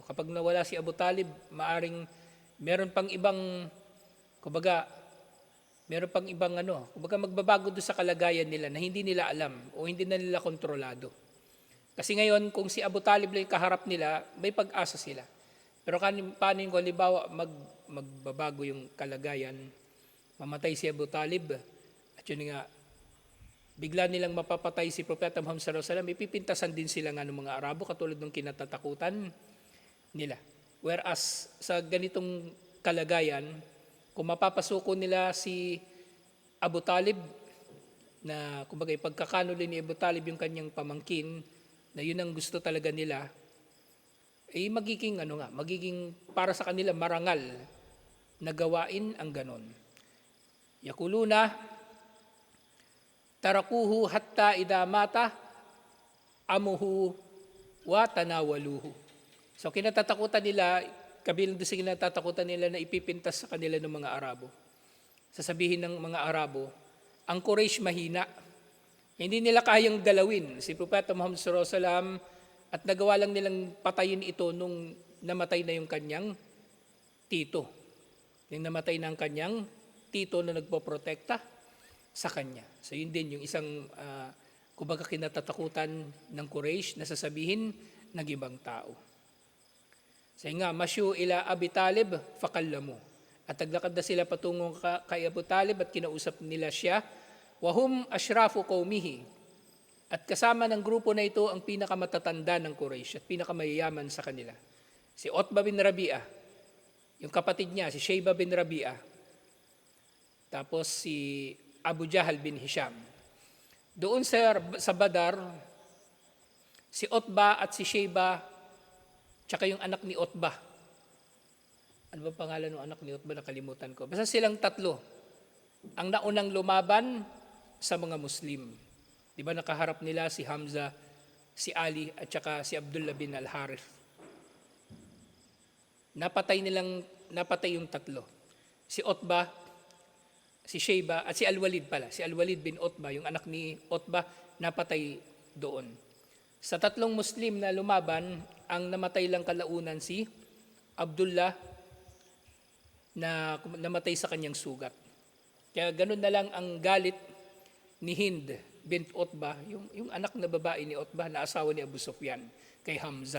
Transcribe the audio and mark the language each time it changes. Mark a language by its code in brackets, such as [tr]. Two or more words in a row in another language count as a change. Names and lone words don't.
[tl] Kapag nawala si Abu Talib, maaring meron pang ibang, kumbaga magbabago doon sa kalagayan nila na hindi nila alam o hindi na nila kontrolado. Kasi ngayon, kung si Abu Talib lang kaharap nila, may pag-asa sila. Pero paano yung halimbawa, magbabago yung kalagayan, mamatay si Abu Talib, at yun nga, bigla nilang mapapatay si Propeta Muhammad [ar] صلى الله عليه وسلم, [tl] ipipintasan din sila ng mga Arabo katulad ng kinatatakutan nila. Whereas sa ganitong kalagayan, kung mapapasuko nila si Abu Talib, na kumbaga ipagkakanuli ni Abu Talib yung kanyang pamangkin, na yun ang gusto talaga nila, magiging para sa kanila marangal na gawain ang ganon. [ar] يقولون، تركه حتى إذا مات عمه وتناوله. [tl] So kinatatakutan nila, kabilang doon sa kinatatakutan nila na ipipintas sa kanila ng mga Arabo. Sasabihin ng mga Arabo, ang Quraysh mahina. Hindi nila kayang galawin si Propeta Muhammad [ar] صلى الله عليه وسلم [tl] at nagawa lang nilang patayin ito nung namatay na yung kanyang tito. Yung namatay na ang kanyang tito na nagpoprotekta sa kanya. So yun din yung isang kumbaga kinatatakutan ng Quraysh na sasabihin ng ibang tao. [ar] Say nga, مشوا إلى أبي طالب فكلموه. [tl] At naglakad na sila patungo kay Abu Talib at kinausap nila siya. [ar] وهم أشراف قومه. [tl] At kasama ng grupo na ito ang pinakamatatanda ng Quraysh at pinakamayayaman sa kanila. Si Utbah bin Rabi'ah, yung kapatid niya, si Shaybah bin Rabi'ah. Tapos si Abu Jahal bin Hisham. Doon sa Badar, si Utbah at si Shaybah, tsaka yung anak ni Utbah. Ano ba pangalan ng anak ni Utbah? Nakalimutan ko. Basta silang tatlo. Ang naunang lumaban sa mga Muslim. Di ba nakaharap nila si Hamza, si Ali, at saka si Abdullah bin al-Harith. Napatay yung tatlo. Si Utbah, si Shaybah, at si Al-Walid pala. Si Al-Walid bin Utbah, yung anak ni Utbah, napatay doon. Sa tatlong Muslim na lumaban, ang namatay lang kalaunan si Abdullah na namatay sa kanyang sugat. Kaya ganun na lang ang galit ni Hind bint Utbah, yung anak na babae ni Utbah na asawa ni Abu Sufyan kay Hamza.